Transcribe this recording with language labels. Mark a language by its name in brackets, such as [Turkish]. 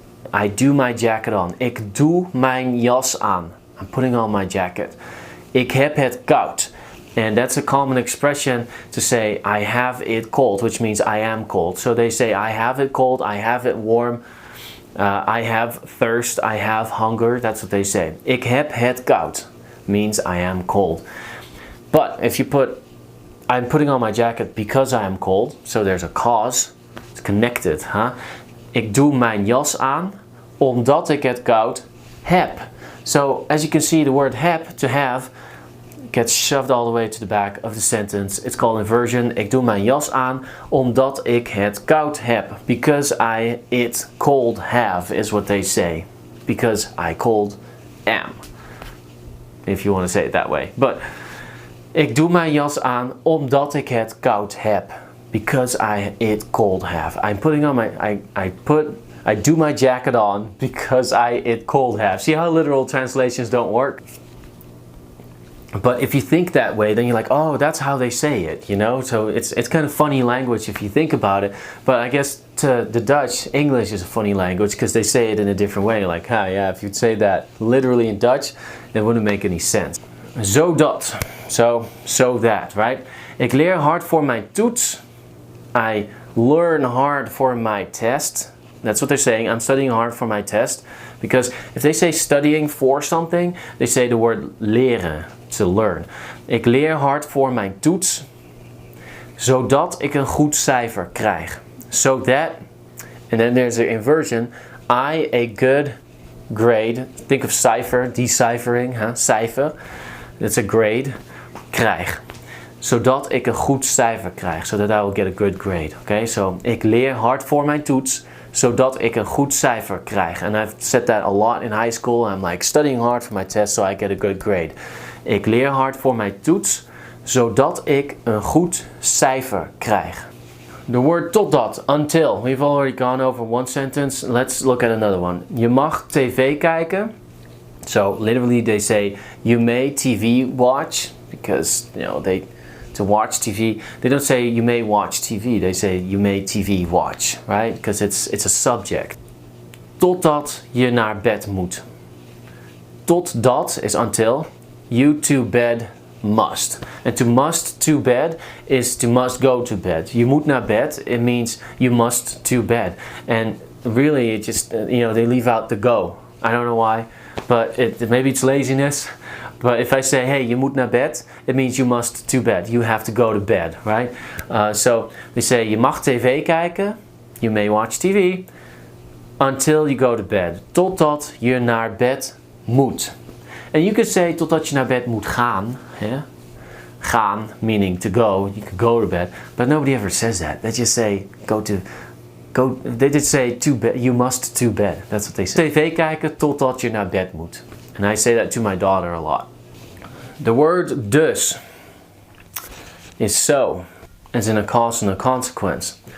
[English] I do my jacket on. [Dutch] Ik doe mijn jas aan. [English] I'm putting on my jacket. [Dutch] Ik heb het koud. [English] And that's a common expression to say I have it cold, which means I am cold. So they say I have it cold, I have it warm, I have thirst, I have hunger. That's what they say. [Dutch] Ik heb het koud [English] means I am cold. But if you put I'm putting on my jacket because I am cold, so there's a cause. It's connected, huh? [Dutch] Ik doe mijn jas aan omdat ik het koud heb. [English] So as you can see, the word heb, to have, gets shoved all the way to the back of the sentence. It's called inversion. [Dutch] Ik doe mijn jas aan omdat ik het koud heb. [English] Because I it cold have is what they say. Because I cold am. If you want to say it that way. But [Dutch] ik doe mijn jas aan omdat ik het koud heb. [English] Because I it cold have. I'm putting on my I do my jacket on because I it cold have. See how literal translations don't work? But if you think that way, then you're like, oh, that's how they say it, you know? So it's kind of funny language if you think about it. But I guess to the Dutch, English is a funny language because they say it in a different way. Like, yeah, if you'd say that literally in Dutch, it wouldn't make any sense. Zodat. So that, right? [Dutch] Ik leer hard voor mijn toets. [English] I learn hard for my test. That's what they're saying. I'm studying hard for my test. Because if they say studying for something, they say the word leren, to learn. [Dutch] Ik leer hard voor mijn toets, zodat ik een goed cijfer krijg. [English] So that, and then there's the inversion, I a good grade, think of cipher, deciphering, cijfer, that's a grade, krijg. [Dutch] zodat ik een goed cijfer krijg. [English] So that I will get a good grade. Okay, so [Dutch] ik leer hard voor mijn toets, zodat ik een goed cijfer krijg. [English] And I've said that a lot in high school. I'm like studying hard for my test so I get a good grade. [Dutch] Ik leer hard voor mijn toets, zodat ik een goed cijfer krijg. [English] The word totdat, until. We've already gone over one sentence. Let's look at another one. [Dutch] Je mag tv kijken. [English] So literally they say you may TV watch because to watch TV. They don't say you may watch TV. They say you may TV watch, right? Because it's a subject. [Dutch] Totdat je naar bed moet. [English] Totdat is until. You to bed must. And to bed is to must go to bed. [Dutch] Je moet naar bed. [English] It means you must to bed. And really, it just they leave out the go. I don't know why, but maybe it's laziness. But if I say, hey, [Dutch] je moet naar bed, [English] it means you must to bed. You have to go to bed, right? So we say [Dutch] je mag tv kijken. [English] You may watch TV until you go to bed. [Dutch] Totdat je naar bed moet. [English] And you could say [Dutch] totdat je naar bed moet gaan. [English] Yeah? Gaan meaning to go. You could go to bed. But nobody ever says that. They just say go. They just say to bed. You must to bed. That's what they say. [Dutch] TV kijken totdat je naar bed moet. [English] And I say that to my daughter a lot. The word dus is so. As in a cause and a consequence.